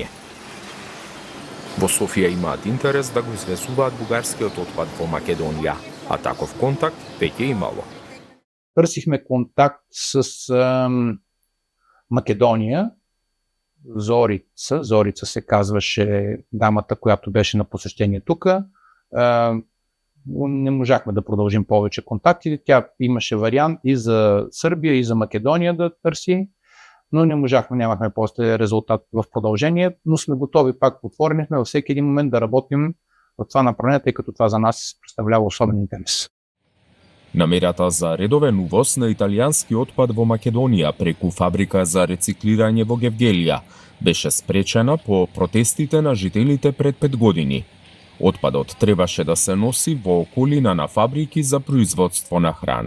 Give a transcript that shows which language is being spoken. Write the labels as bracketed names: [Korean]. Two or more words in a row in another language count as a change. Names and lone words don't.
[Macedonian] Во Софија имаат интерес да го извезуваат бугарскиот отпад во Македонија, а таков контакт веќе имало. [Bulgarian] Търсихме контакт с Македонија, Зорица се казваше дамата, която беше на посещение тука. Не можахме да продължим повече контакти. Тя имаше вариант и за Сърбия, и за Македония да търси, но не можахме, нямахме после резултат в продължение, но сме готови, пак отворени сме във всеки един момент да работим в това направление, тъй като това за нас представлява особен интерес. [Macedonian] Намерата за редовен увоз на италијански отпад во Македонија преку фабрика за рециклирање во Гевгелија беше спречена по протестите на жителите пред 5 години. Отпадот требаше да се носи во околина на фабрики за производство на храна.